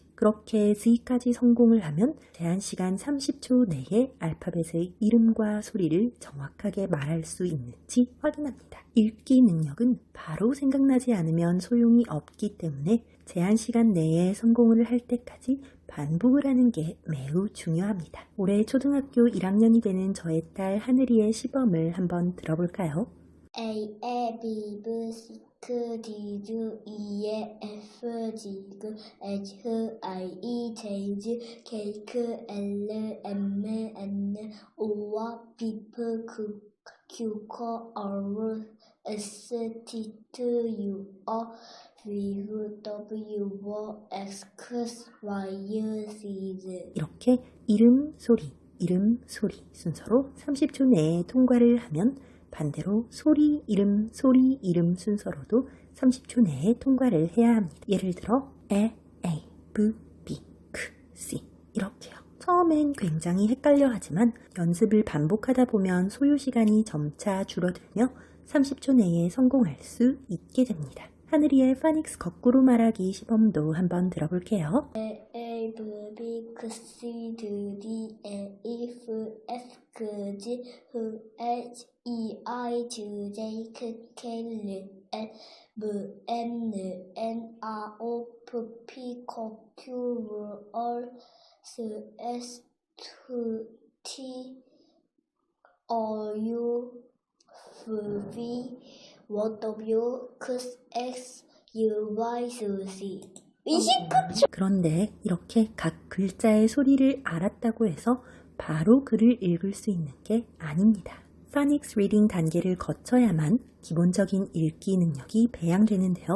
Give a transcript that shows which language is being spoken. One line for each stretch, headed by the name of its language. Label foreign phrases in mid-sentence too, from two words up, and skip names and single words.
Korean: 그렇게 Z까지 성공을 하면 제한시간 30초 내에 알파벳의 이름과 소리를 정확하게 말할 수 있는지 확인합니다. 읽기 능력은 바로 생각나지 않으면 소용이 없기 때문에 제한시간 내에 성공을 할 때까지 반복을 하는 게 매우 중요합니다. 올해 초등학교 1학년이 되는 저의 딸 하늘이의 시범을 한번 들어볼까요?
English: A, B, C, D, E, F, G, H, I, J, K, L, M, N, O, P, Q, R, S, T, U, V, W, X, Y, Z.
Korean: 이렇게 이름, 소리 순서로 30초 내에 통과를 하면 반대로 소리, 이름 순서로도 30초 내에 통과를 해야 합니다. 예를 들어
English: A, B, K, C
Korean: 이렇게요. 처음엔 굉장히 헷갈려 하지만 연습을 반복하다 보면 소요 시간이 점차 줄어들며 30초 내에 성공할 수 있게 됩니다. 하늘이의 파닉스 거꾸로 말하기 시범도 한번 들어볼게요.
English: A, B, C, D, E, F, G, H, I, J, K, L, M, N, O, P, Q, R, S, T, U, V, W, X, U, Y, Z.
Korean: 그런데 이렇게 각 글자의 소리를 알았다고 해서 바로 글을 읽을 수 있는 게 아닙니다. 파닉스 리딩 단계를 거쳐야만 기본적인 읽기 능력이 배양되는데요.